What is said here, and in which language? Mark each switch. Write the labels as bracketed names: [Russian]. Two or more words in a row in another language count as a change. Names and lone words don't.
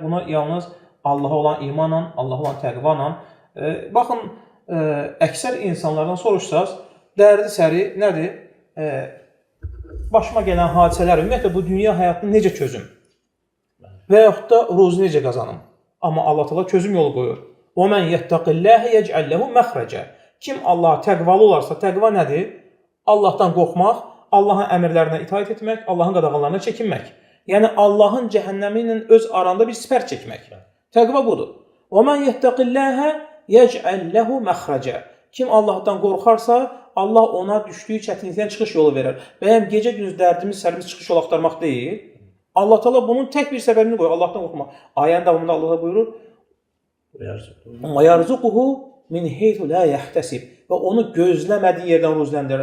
[Azerbaijani] Buna yalnız Allaha olan imanla, Allaha olan təqvanla. Baxın, əksər insanlardan soruşsaz, dərdi səri nədir? Başıma gələn hadisələr, ümumiyyətlə bu dünya həyatını necə çözüm? Və yaxud da ruzu necə qazanım? Amma Allah Teala çözüm yolu qoyur. [Arabic] وَمَنْ يَتَّقِ اللّٰهِ يَجْعَلْ لَهُ مَخْرَجًا. [Azerbaijani] Kim Allaha təqvalı olarsa, təqva nədir? Allahdan qorxmaq, Allahın əmrlərinə itaat etmək, Allahın qadağanlarına çəkinmək. Yəni, Allahın cəhənnəmi ilə öz aranda bir sipər çəkmək. Təqva budur. [Arabic] وَمَنْ يَتَّقِ اللّٰهِ يَجْعَلْ لَهُ مَخْرَجًا. [Azerbaijani] Kim Allahdan qorxarsa, Allah ona düşdüyü çətinlikdən çıxış yolu verir. Bəyəm gecə gündüz dərdimiz, sərimiz çıxış yolu axtarmaq deyil. Allah Teala bunun tək bir səbəbini qoyur, Allahdan qorxmaq. Ayənin davamında Allah buyurur, [Arabic] ويرزقه من حيث لا يحتسب [Azerbaijani] və onu gözləmədiyi yerdən ruzləndirir.